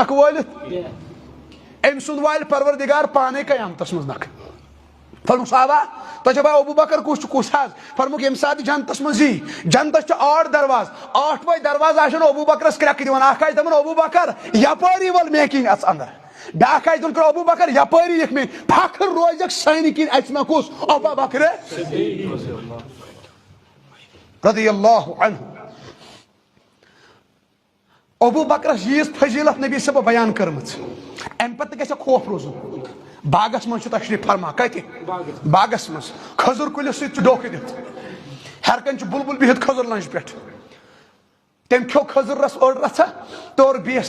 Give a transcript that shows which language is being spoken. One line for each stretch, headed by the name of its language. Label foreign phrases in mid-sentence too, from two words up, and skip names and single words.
Kashmiri: نکھٕ وٲلِتھ أمۍ سُنٛد والہِ پروردگار پانے قیامتس منٛز نکھٕ فرموک صحابہ تۄہہِ چھا پاے ابو بکر کُس چھُ کُس حظ فرموک ییٚمہِ ساتہٕ جنتس منٛز یی جنتس چھُ 8 درواز 8وے درواز آسن ابو بکرس کرٛٮ۪کہٕ دِوان اکھ آسہِ دپان ابو بکر یپٲری ول مےٚ کِنۍ اژ انٛدر بیاکھ آسہِ دپان ابو بکر یپٲری یِکھ مےٚ فخر روزکھ سانہِ کِنۍ اَژِ مےٚ کُس ابو بکر
Arabic: رضی اللہ عنہ
Kashmiri: ابو بکرس ییٖژ فضیلت نبی صٲبو بیان کٔرمٕژ امہِ پتہٕ تہِ گژھِ خوف روزُن باغس منٛز چھُ تشریٖف فرما کتہِ باغس منٛز کھٔزٕر کُلِس سۭتۍ چھُ ڈوکھٕ دِتھ ہر کَنہِ چھُ بُلبُل بِہِتھ کھٔزٕر لنجہِ پٮ۪ٹھ تٔمۍ کھیوٚو کھٔزٕر رس أڑ رژھا توٚر بیٚیِس